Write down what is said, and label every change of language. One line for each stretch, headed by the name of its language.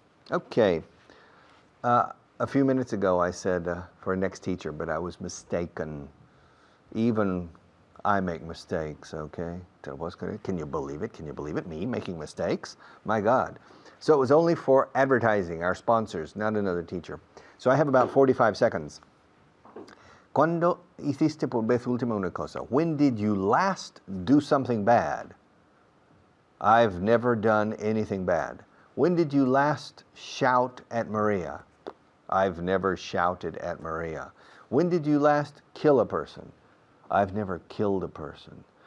English: Okay. A few minutes ago I said for a next teacher, but I was mistaken. Even I make mistakes, okay? Can you believe it? Can you believe it? Me making mistakes? My God. So it was only for advertising, our sponsors, not another teacher. So I have about 45 seconds.
Spanish: ¿Cuándo hiciste por vez última una cosa?
English: When did you last do something bad? I've never done anything bad. When did you last shout at Maria? I've never shouted at Maria. When did you last kill a person? I've never killed a person.